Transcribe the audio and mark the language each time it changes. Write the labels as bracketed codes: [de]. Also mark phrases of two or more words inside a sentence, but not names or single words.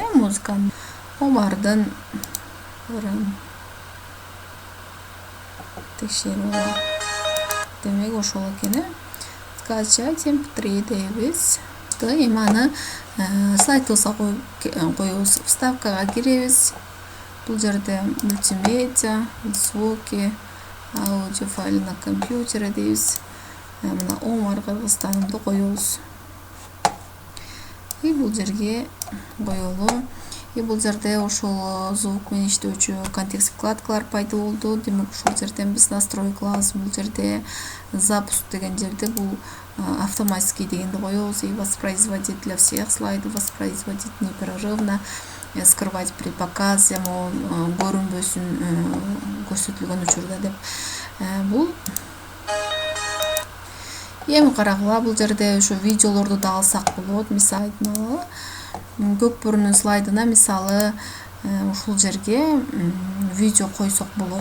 [ky] Музыканы Омардын текшерүү. Демек ошол экен. Скачать MP3 дейбиз. Эми аны слайдыбызга коебуз. Вставкага киребиз. Бул жерде мультимедиа, [ru] звуки, аудио файл на компьютере дейбиз. [ky] Мына Омар Кыргызстанымды коебуз. И бул жерге коелу. И бул жерде ошол звук менен иштөөчү [ru] контекст вкладкалар [ky] пайда болду. Демек ушул жерден биз настрой кылабыз. Бул жерде запуск деген жерде бул автоматический дегенди коебуз. [ru] И воспроизводить для всех слайдов, воспроизводить непрерывно, скрывать при показе, [ky] көрүнбөсүн көрсөтүлгөн учурда деп. Бул эми карагыла, бул жерде ушу видеолорду да алсак болот. Мисалы айтмалы, көк борунун слайдына мисалы ушул жерге видео койсок болот.